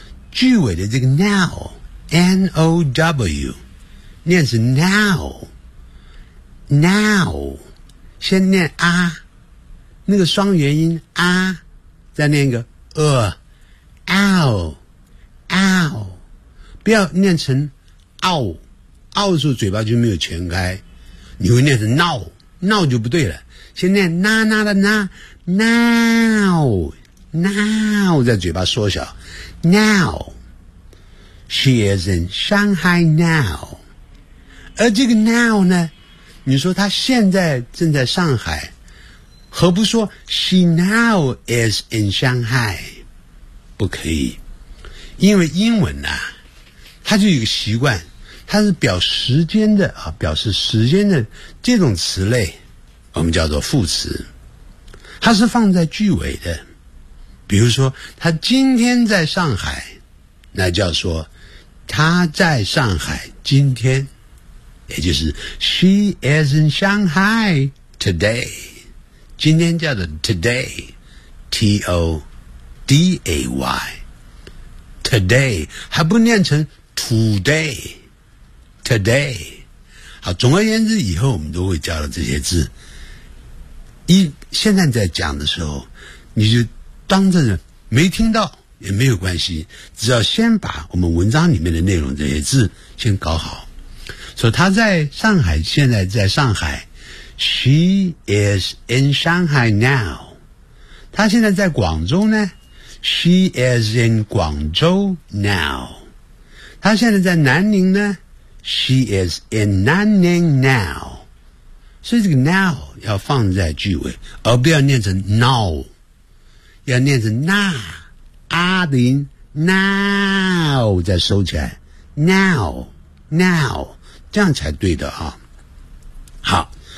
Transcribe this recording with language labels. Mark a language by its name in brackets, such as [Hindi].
[Chinese] 句尾的这个 now N-O-W 念是 now， now 先念啊，那个双元音啊，再念个ow ow，不要念成 ow ow 的时候嘴巴就没有全开，你会念成 now now 就不对了，先念 na na 的 na now now， 在嘴巴缩小 now。 [English] She is in Shanghai now， [Chinese] 而这个 now 呢，你说她现在正在上海，何不说 [English] She now is in Shanghai？ [Chinese] 不可以，因为英文呢、啊，它就有个习惯，它是表时间的啊，表示时间的这种词类，我们叫做副词，它是放在句尾的。比如说，他今天在上海，那叫说他在上海今天，也就是 [English] She is in Shanghai today。 [Chinese] 今天叫做 today， T O D A Y， today 还不念成 today， today。好，总而言之，以后我们都会教的这些字。现在在讲的时候，你就当着没听到也没有关系，只要先把我们文章里面的内容这些字先搞好。所以他在上海，现在在上海。 [English] She is in Shanghai now. [Chinese] 她现在在广州呢？ [English] She is in 广州 now. [Chinese] 她现在在南宁呢？ [English] She is in 南宁 now. [Chinese] 所以这个 now 要放在句尾，而不要念成 now， 要念成 na， 阿的音 now 再收起来 ，now now 这样才对的啊。好。